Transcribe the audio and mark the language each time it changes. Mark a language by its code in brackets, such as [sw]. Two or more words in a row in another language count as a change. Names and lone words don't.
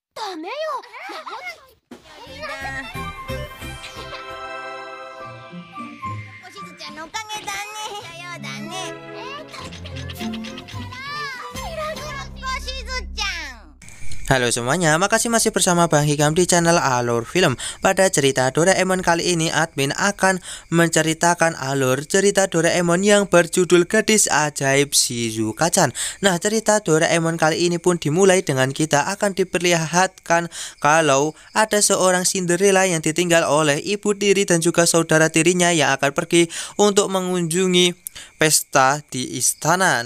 [ja] ダメよ。おしずちゃんのおかげだね。さようだね。おしずちゃん。 [id] Halo semuanya, makasih masih bersama Bang Hikam di channel Alur Film. Pada cerita Doraemon kali ini, admin akan menceritakan alur cerita Doraemon yang berjudul Gadis Ajaib Shizuka-chan. Nah, cerita Doraemon kali ini pun dimulai dengan kita akan diperlihatkan kalau ada seorang Cinderella yang ditinggal oleh ibu tiri dan juga saudara tirinya yang akan pergi untuk mengunjungi pesta di istana.